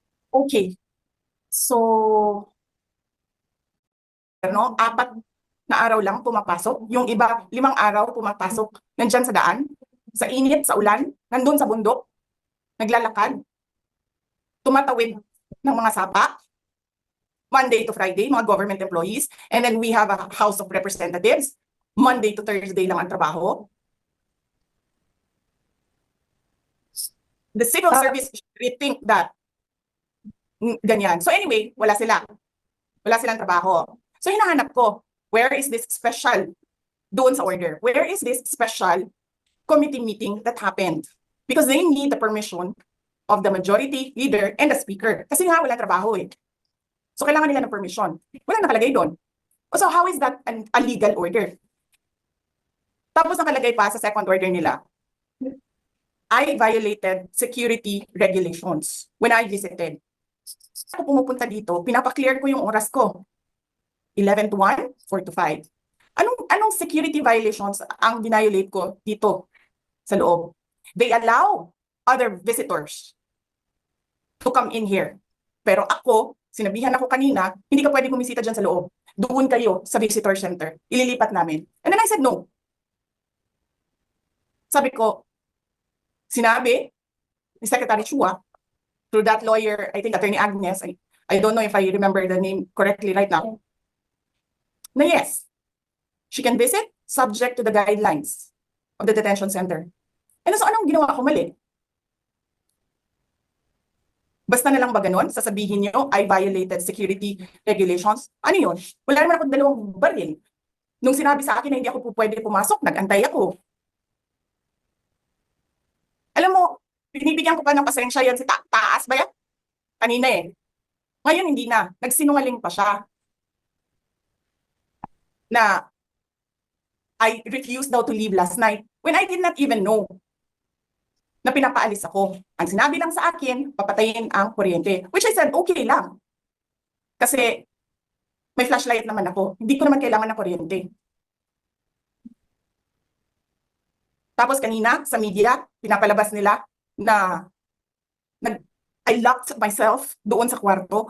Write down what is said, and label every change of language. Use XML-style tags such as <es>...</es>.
<tl>Okay. So, 4 na araw lang pumapasok. Yung iba, 5 araw pumapasok. Nandyan sa daan, sa init, sa ulan, nandun sa bundok, naglalakad, tumatawid ng mga sapa,</tl> <en>Monday to Friday,</en> <tl>mga government employees.</tl> <en>And then we have a House of Representatives. Monday to Thursday</en> <tl>lang ang trabaho.</tl> <en>The civil service should rethink that.</en> <tl>Ganyan. So anyway, wala sila. Wala silang trabaho.</tl> <en>So hinahanap ko, where is this special</en> <tl>doon sa</tl> <en>order? Where is this special committee meeting that happened? Because they need the permission of the majority leader and the speaker.</en> <tl>Kasi nga wala trabaho eh. So kailangan nila ng permission. Wala nakalagay doon.</tl> <en>So how is that a legal order?</en> <tl>Tapos nakalagay pa sa</tl> <en>second order nila, I violated security regulations when I visited.</en> <tl>Ako pumupunta dito, pinapa-clear ko yung oras ko. 11 to 1, 4 to 5. Anong security violations ang violate ko dito sa loob?</tl> <en>They allow other visitors to come in here.</en> <tl>Pero ako, sinabihan ako kanina, hindi ka pwede bumisita dyan sa loob. Doon kayo sa visitor center. Ililipat namin.</tl> <en>And then I said no.</en> <tl>Sabi ko, sinabi ni Secretary Chua,</tl> <en>through that lawyer, I think Attorney Agnes, I don't know if I remember the name correctly right now, na yes, she can visit subject to the guidelines of the detention center.</en> <tl>And so anong ginawa ko mali? Basta na lang ba ganun? Sasabihin niyo,</tl> <en>I violated security regulations.</en> <tl>Ano yun? Wala naman ako 2 baril. Nung sinabi sa akin na hindi ako pwede pumasok, nag-antay ako. Alam mo, binibigyan ko pa ng pasensya yan si Taas ba yan? Kanina eh. Ngayon hindi na. Nagsinungaling pa siya.</tl> <en>Na I refused daw to leave last night when I did not even know</en> <tl>na pinapaalis ako. Ang sinabi lang sa akin, papatayin ang kuryente.</tl> <en>Which I said,</en> <tl>okay lang. Kasi may flashlight naman ako. Hindi ko naman kailangan ng kuryente. Tapos kanina, sa media, pinapalabas nila na</tl> <en>I locked myself</en> <tl>doon sa kwarto.</tl>